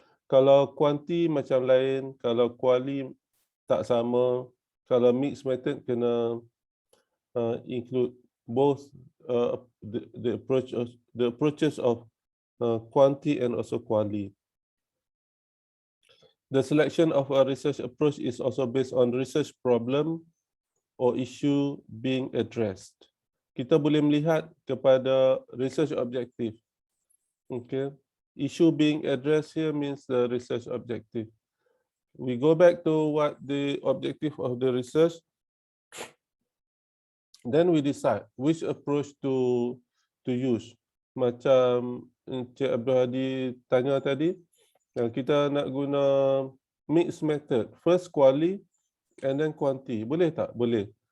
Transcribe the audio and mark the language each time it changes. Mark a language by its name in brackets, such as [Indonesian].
[Malay] Kalau kuanti macam lain, kalau kuali tak sama, kalau mixed method kena [English] include both the approaches of quanti and also quali. The selection of a research approach is also based on research problem or issue being addressed. [Malay] Kita boleh melihat kepada research objective. [English] Okay, issue being addressed here means the research objective. We go back to what the objective of the research, then we decide which approach to use. [Malay] Macam Encik Abdul Hadi tanya tadi, kita nak guna mixed method, [English] first quali and then quanti. [Malay] Boleh tak? Boleh.